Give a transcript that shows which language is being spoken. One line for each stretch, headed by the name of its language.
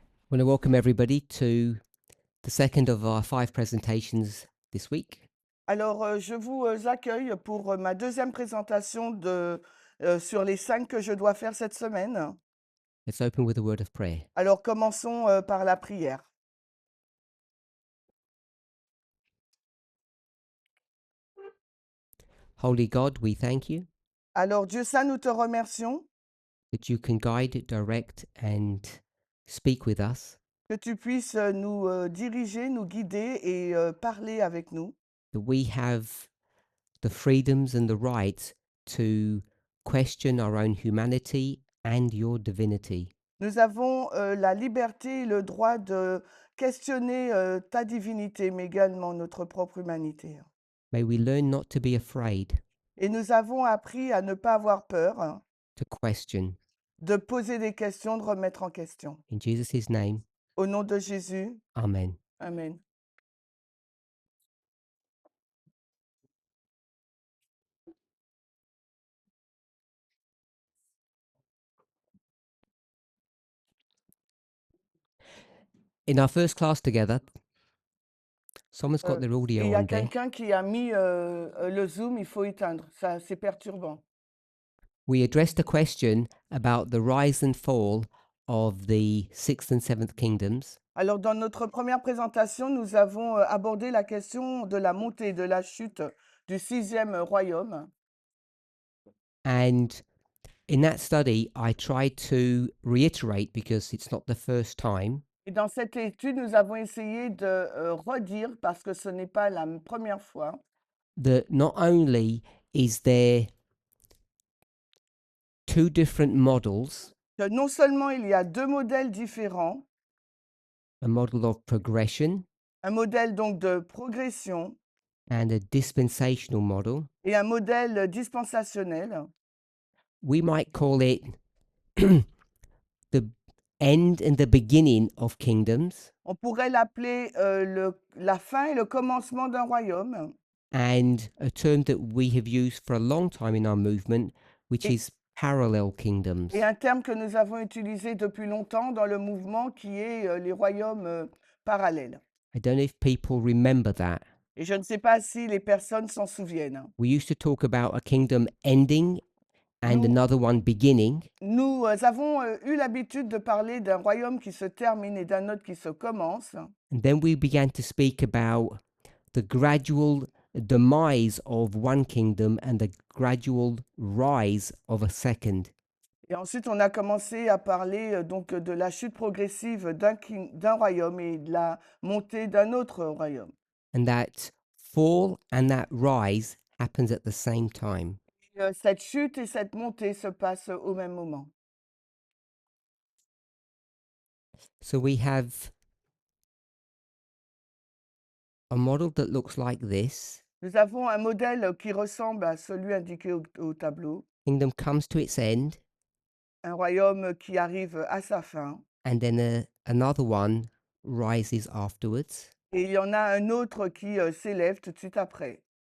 English: I want to welcome everybody to the second of our 5 presentations this week.
French: Alors, je vous accueille pour ma deuxième présentation sur les 5 que je dois faire cette semaine.
English: Let's open with a word of prayer.
French: Alors, commençons par la prière.
English: Holy God, we thank you
French: Alors, Dieu saint, nous te remercions
English: that you can guide, direct, and speak with us,
French: que tu puisses nous diriger, nous guider et parler avec nous.
English: that we have the freedoms and the rights to question our own humanity and your divinity.
French: Nous avons la liberté et le droit de questionner ta divinité, mais également notre propre humanité.
English: May we learn not to be afraid
French: Et nous avons appris à ne pas avoir peur,
English: to question.
French: de poser des questions, de remettre en question.
English: In Jesus' name,
French: Au nom de Jésus,
English: Amen.
French: Amen.
English: In our first class together, someone's got their
French: Et il
English: audio
French: y a
English: on there.
French: quelqu'un qui a mis le Zoom, il faut éteindre. Ça, c'est perturbant.
English: We addressed a question about the rise and fall of the sixth and seventh kingdoms,
French: Alors, dans notre première présentation, nous avons abordé la question de la montée, de la chute du 6e royaume.
English: and in that study, I tried to reiterate, because it's not the first time,
French: Et dans cette étude, nous avons essayé de redire, parce que ce n'est pas la première fois,
English: that not only is there two different models,
French: que non seulement il y a deux modèles différents,
English: a model of progression
French: un modèle donc de progression
English: and a dispensational model,
French: et un modèle dispensationnel.
English: we might call it the end and the beginning of kingdoms,
French: On pourrait l'appeler la fin et le commencement d'un royaume.
English: and a term that we have used for a long time in our movement, which
French: Et-
English: is parallel kingdoms.
French: Et un terme que nous avons utilisé depuis longtemps dans le mouvement qui est les royaumes parallèles.
English: I don't know if people remember that.
French: Et je ne sais pas si les personnes s'en souviennent.
English: We used to talk about a kingdom ending and
French: Nous,
English: another one beginning,
French: nous avons eu l'habitude de parler d'un royaume qui se termine et d'un autre qui se commence.
English: and then we began to speak about the gradual demise of one kingdom and the gradual rise of a second.
French: Et ensuite, on a commencé à parler donc de la chute progressive d'un royaume et de la montée d'un autre royaume.
English: And that fall and that rise happens at the same time.
French: Cette chute et cette montée se passent au même moment.
English: So we have a model that looks like this.
French: Nous avons un modèle qui ressemble à celui indiqué au tableau,
English: Kingdom comes to its end,
French: un royaume qui arrive à sa fin,
English: and then another one rises afterwards.
French: et il y en a un autre qui s'élève tout de suite après.